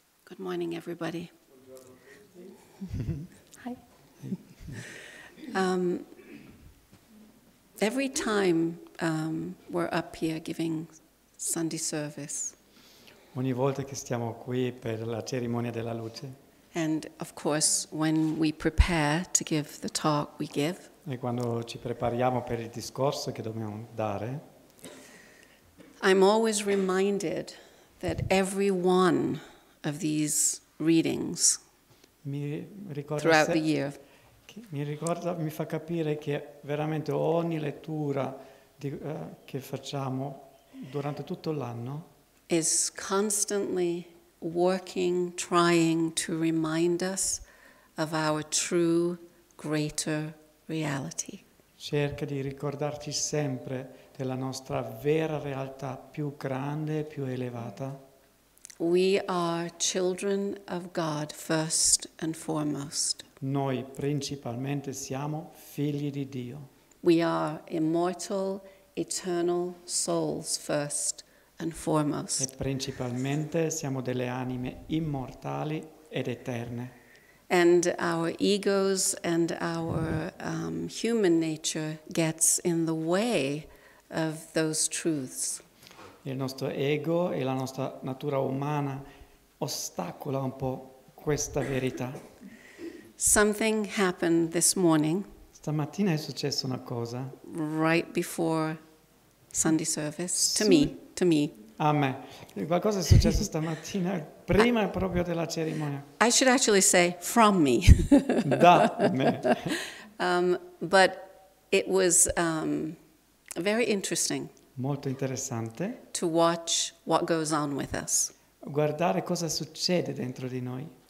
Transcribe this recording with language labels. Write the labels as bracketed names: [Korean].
[English] Good morning, everybody. Hi. Every time we're up here giving Sunday service, [Italian] Ogni volta che stiamo qui per la cerimonia della luce, [English] and of course when we prepare to give the talk we give, [Italian] e quando ci prepariamo per il discorso che dobbiamo dare, [English] I'm always reminded that every one of these readings [Italian] mi [English] throughout the year [Italian] mi fa capire che veramente ogni lettura che facciamo durante tutto l'anno [English] is constantly working, trying to remind us of our true, greater reality. [Italian] cerca di ricordarci sempre della nostra vera realtà più grande, più elevata. [English] We are children of God first and foremost. [Italian] Noi principalmente siamo figli di Dio. [English] We are immortal, eternal souls first and [Italian] E [English] foremost. [Italian] principalmente siamo delle anime immortali ed eterne. [English] And our egos and our human nature gets in the way of those truths. [Italian] Il nostro ego e la nostra natura umana ostacola un po' questa verità. [English] Something happened this morning, [Italian] Stamattina è successa una cosa [English] right before Sunday service, to [Italian] Sì. [English] me. [Italian] a me. Qualcosa è successo stamattina, prima proprio della cerimonia. [English] I should actually say from me. [Italian] Da me. [English] But it was very interesting [Italian] Molto interessante [English] to watch what goes on with us. [Italian] guardare cosa succede dentro di noi.